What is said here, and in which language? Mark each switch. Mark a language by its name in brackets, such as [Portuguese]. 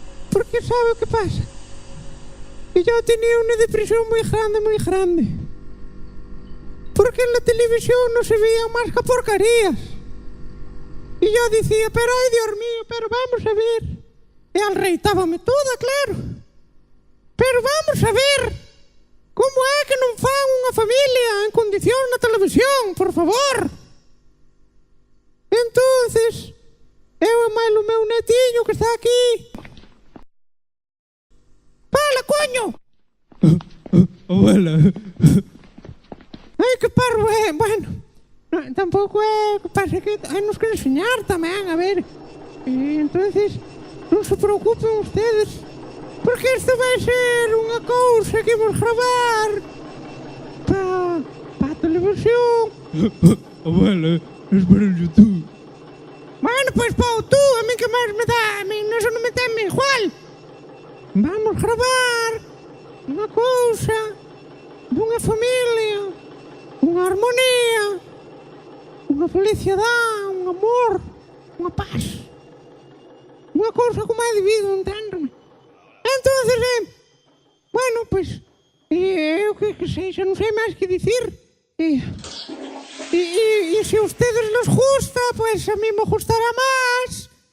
[Spanish] Porque sabe qué pasa. Que yo tenía una depresión muy grande. Porque en la televisión no se veían más que porcarías. Y yo decía, pero ay Dios mío, pero vamos a ver. [Galician] E alreitábame toda, claro. Pero vamos a ver. Como é que non fan unha familia en condición na televisión, por favor? Entonces, eu e máis o meu netiño que está aquí. Fala, coño! [Spanish] Abuela. [Galician] Ai, que parvo é. Bueno, tampouco é. Pasa que hai nos que enseñar tamén, a ver. Entonces, non se preocupen ustedes. Porque isto vai ser unha cousa que vamos gravar para a televisión. [Spanish] Abuela, es para el YouTube. [Galician] Bueno, pois para o tú, a mí que máis me dá, a mí eso non me teme igual. Vamos gravar unha cousa dunha familia, unha armonía, unha felicidade, un amor, unha paz. Unha cousa como é debido, enténdeme. Entonces, bueno, pues, eu que sei, xa non sei máis que dicir. [Spanish] Y si a ustedes les gusta, pues a mí me gustará más.